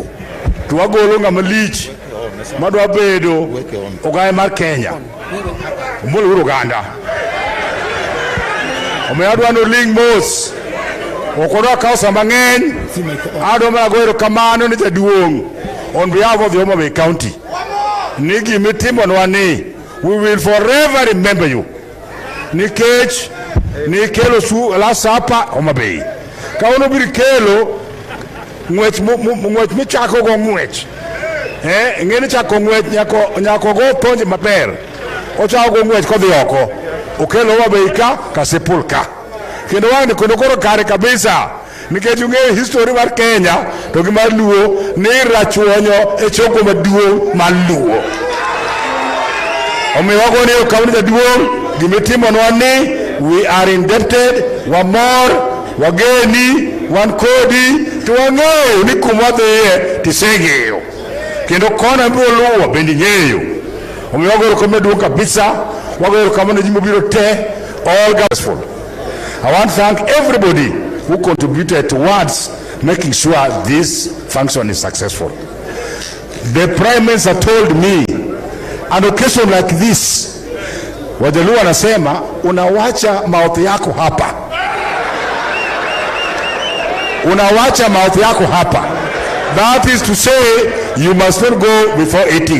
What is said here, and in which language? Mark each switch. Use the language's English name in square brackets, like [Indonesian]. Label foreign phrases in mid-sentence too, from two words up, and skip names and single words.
[Luo (Kenya and Tanzania)] To wagolo ng'ama lich madwa bedo ogaye mar Kenya. Omolo uru Uganda. Omiyo adwa nuling mos. Okwadwa kawo sa mang'eny. Adwa mana goyo erokamano ne jaduong' [English] on behalf of the Homabay County. [Luo (Kenya and Tanzania)] Ni gimitimonwa ni [English] we will forever remember you. [Luo (Kenya and Tanzania)] Nikech ni kelo [English] last supper [Luo (Kenya and Tanzania)] Homabay. Kauno biri kelo ng'wech michako go ng'wech. Ng'eni chako ng'wech nyako go ponje maber. Ochako go ng'wech kodhi oko. Okelo Homabay ka Sepul ka. Kendo wang ni koro kare kabisa. Nikech ung'eyo history mar Kenya to gi mar Luo ni rachuonyo e choko maduong' mar Luo. Omiyo wagoni erokamano jaduong' gimitimonwa ni [English] we are indebted, [Luo (Kenya and Tanzania)] wamor, wageni, wan kodi, to wang'eyo ni kuma dhiye tiseng'eyo. Kendo kona biro luwo bende ing'eyo. Omiyo wago erokamano maduong' kabisa, wago erokamano ji mobiro te, [English] all gospel. I want to thank everybody who contributed towards making sure this function is successful. The Prime Minister told me, an occasion like this, [Swahili] Wajaluo anasema unawacha mouth yako hapa. Unawacha mouth yako hapa. [English] That is to say, you must not go before eating.